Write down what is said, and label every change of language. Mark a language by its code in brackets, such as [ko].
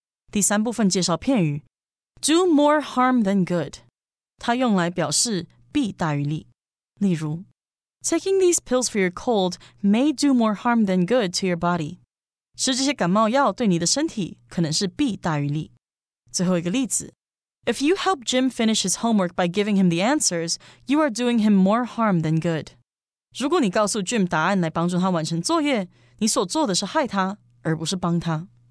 [zh] 第三部分介绍片语 do more harm than good， 它用来表示弊大于利。例如 [en] Taking these pills for your cold may do more harm than good to your body。 [zh] 吃这些感冒药对你的身体可能是弊大于利。最后一个例子 [en] If you help Jim finish his homework by giving him the answers, you are doing him more harm than good。 [zh] 如果你告诉 Jim 答案来帮助他完成作业，你所做的是害他，而不是帮他。